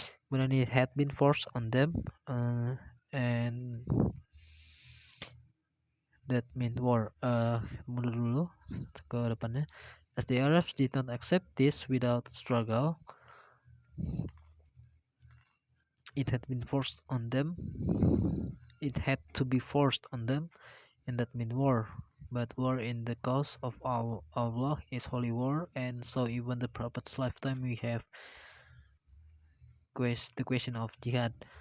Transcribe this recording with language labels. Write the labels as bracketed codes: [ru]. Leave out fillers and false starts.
[en] When it had been forced on them, and that meant war. [id] Mundur dulu ke depannya. [en] As the Arabs did not accept this without struggle, it had been forced on them. It had to be forced on them, and that meant war. But war in the cause of Allah is holy war, and so even the Prophet's lifetime we have the question of jihad.